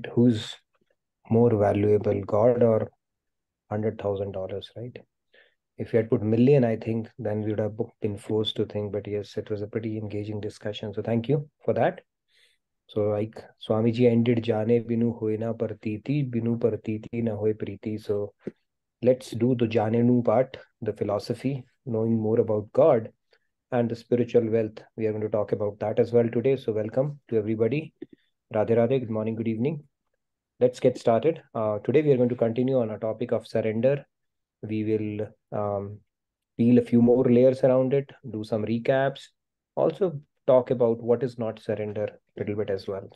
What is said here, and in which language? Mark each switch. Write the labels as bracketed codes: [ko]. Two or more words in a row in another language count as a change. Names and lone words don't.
[en] Who's more valuable, God or $100,000, right? If you had put million, I think then we would have been forced to think, but yes, it was a pretty engaging discussion. So thank you for that. So like Swamiji ended, [hi] जाने बिनु होय ना परतीति, बिनु परतीति ना होय प्रीति. [en] So let's do the Janenu part, the philosophy, knowing more about God and the spiritual wealth. We are going to talk about that as well today. So welcome to everybody. Radhe Radhe, good morning, good evening. Let's get started. Today we are going to continue on our topic of surrender. We will peel a few more layers around it, do some recaps, also talk about what is not surrender a little bit as well.